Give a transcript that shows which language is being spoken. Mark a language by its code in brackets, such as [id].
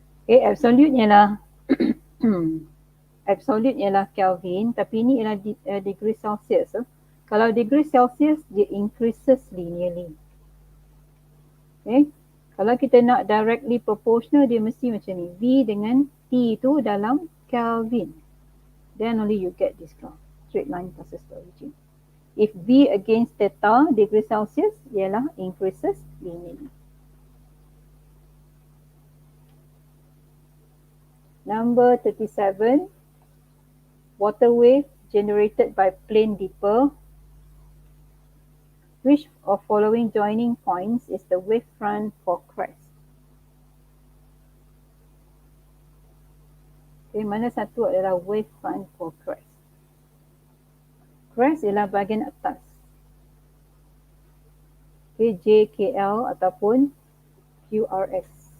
[ms] Okay, absolute ialah absolute ialah Kelvin, tapi ini ialah degree Celsius. Kalau degree Celsius, dia [en] increases linearly. [ms] Okay, kalau kita nak [en] directly proportional, [ms] dia mesti macam ni. V dengan T itu dalam Kelvin. [en] Then only you get this graph. Straight line closest to origin. If V against theta degree Celsius ialah increases linearly. Number 37, water wave generated by plane dipper. Which of following joining points is the wavefront for crest? [ms] Okay, mana satu adalah [en] wavefront for crest? [ms] Crest ialah bahagian atas. Okay, JKL ataupun QRS.